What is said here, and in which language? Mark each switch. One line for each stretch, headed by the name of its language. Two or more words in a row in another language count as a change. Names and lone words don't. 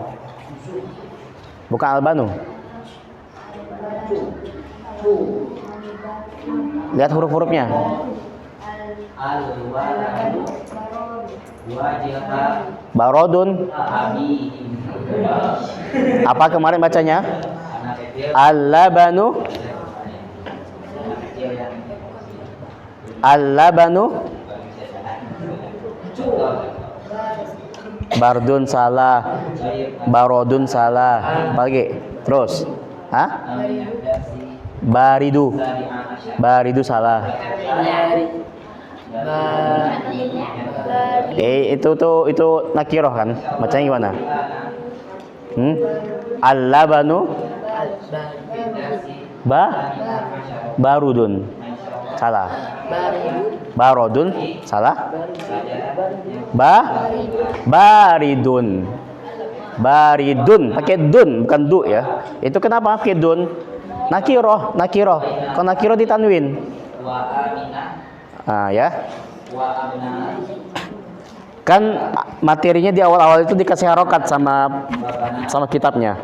Indonesian: Bukan albanu. Lihat huruf-hurufnya.
Arabic: الولد وجيلها Barodun. abi.
Indonesian: Apa kemarin bacanya? Anak kecil.
Arabic: Al-labanu.
Indonesian: Anak kecil yang
Arabic: اللبن. بارد salah.
Indonesian: Barodun salah. Apa lagi? Terus. Hah?
Arabic: بارد. بارد salah.
Indonesian: Itu nakiroh kan? Bacanya gimana?
Arabic: اللبن بارد.
Indonesian: Salah. Barodun salah.
Arabic: Baridun.
Indonesian: Baridun pakai dun bukan du ya. Itu kenapa pakai dun? Nakiroh. Kalau nakiroh ditanwin. Ah ya. Kan materinya di awal-awal itu dikasih harokat sama kitabnya.